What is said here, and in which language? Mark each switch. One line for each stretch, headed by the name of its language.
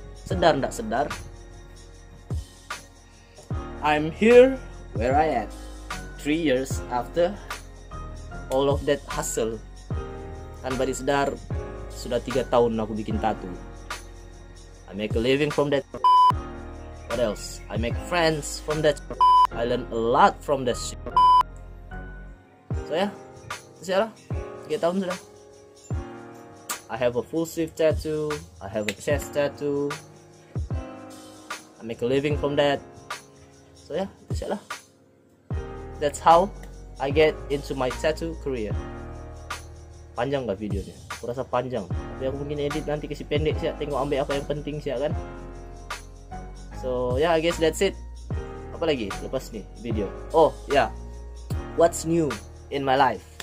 Malay: Sedar ndak sedar,
English: I'm here where I am 3 years after all of that hustle.
Malay: Tanpa disadar sudah 3 tahun aku bikin tattoo.
English: I make a living from that. What else? I make friends from that. I learn a lot from that shit. So
Malay: ya, lah 3 tahun sudah.
English: I have a full sleeve tattoo, I have a chest tattoo, I make a living from that. So ya, lah. That's how I get into my tattoo career.
Malay: Panjang gak videonya? Aku rasa panjang, tapi aku mungkin edit nanti kasih pendek sih, tengok ambil apa yang penting sih kan.
English: So yeah, I guess that's it.
Malay: Apa lagi lepas nih video?
English: Oh ya, what's new in my life?